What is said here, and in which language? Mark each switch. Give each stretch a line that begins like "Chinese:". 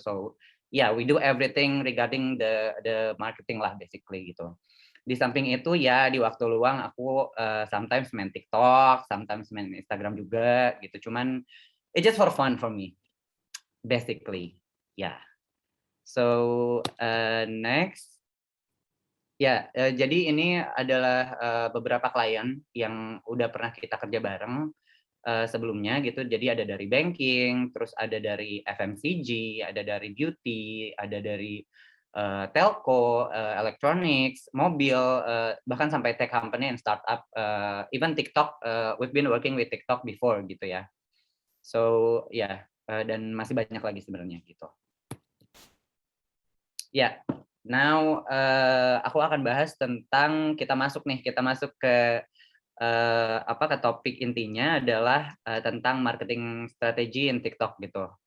English: So yeah, we do everything regarding the marketing lah basically
Indonesian: gitu. Di samping itu ya di waktu luang aku
English: sometimes
Indonesian: main TikTok, sometimes main Instagram juga gitu. Cuman
English: it's just for fun for me basically. Yeah. So next.
Indonesian: Ya, jadi ini adalah beberapa klien yang udah pernah kita kerja bareng sebelumnya gitu. Jadi ada dari banking, terus ada dari FMCG, ada dari beauty, ada dari telco, electronics, mobil, bahkan sampai
English: tech company and startup, even
Indonesian: TikTok.
English: We've been working with TikTok before
Indonesian: gitu ya.
English: So
Indonesian: ya, dan masih banyak lagi sebenarnya gitu. Ya.
English: Now,
Indonesian: aku akan bahas tentang kita masuk ke ke topik intinya adalah tentang marketing strategi
English: in
Indonesian: TikTok gitu.